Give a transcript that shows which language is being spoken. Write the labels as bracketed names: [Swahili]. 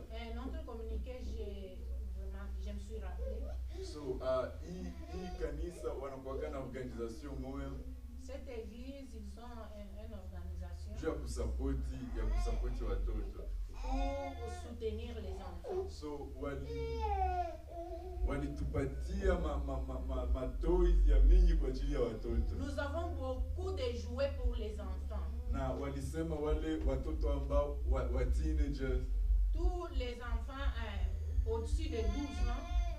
[French] Et notre communiqué, je me suis rappelé. [Swahili] So hii kanisa wanakuwa na organisation moja [French] Cette église, ils ont une organisation [Swahili] juu ya kusapoti watoto. [French] pour soutenir les enfants. [Swahili] So walitupatia ma toys ya mingi kwa ajili ya watoto. [French] Nous avons beaucoup de jouets pour les enfants. [Swahili] Na walisema wale watoto ambao wa teenagers [French] Tous les enfants au-dessus de 12 ans